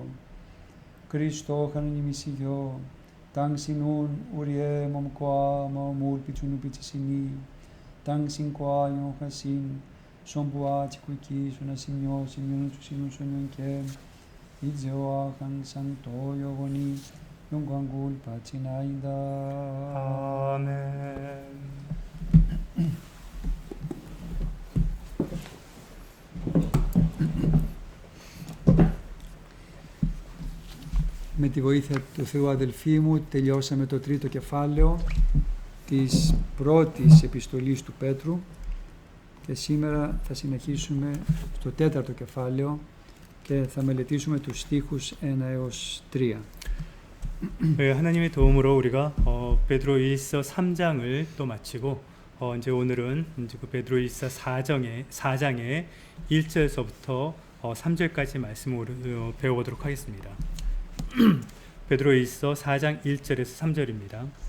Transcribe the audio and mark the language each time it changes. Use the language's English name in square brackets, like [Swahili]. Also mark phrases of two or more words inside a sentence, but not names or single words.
[Korean] 그리스도 하느님이시여 당신은 우리의 몸과 마음을 비추는 빛이시니 당신과 영원하신 성부와 지극히 선하시며 생명을 주시는 성령께 이제와 항상 또 영원히 영광을 바치나이다. 아멘. [Greek] Με τη βοήθεια του Θεού αδελφοί μου τελειώσαμε το τρίτο κεφάλαιο της πρώτης επιστολής του Πέτρου και σήμερα θα συνεχίσουμε στο τέταρτο κεφάλαιο και θα μελετήσουμε τους στίχους 1 έως 3. [Korean] 네, 하나님의 도움으로 우리가 베드로일서 3장을 또 마치고 이제 오늘은 이제 그 베드로일서 4장의 1절에서부터 3절까지 말씀을 배워보도록 하겠습니다. 베드로일서 4장 1절에서 3절입니다.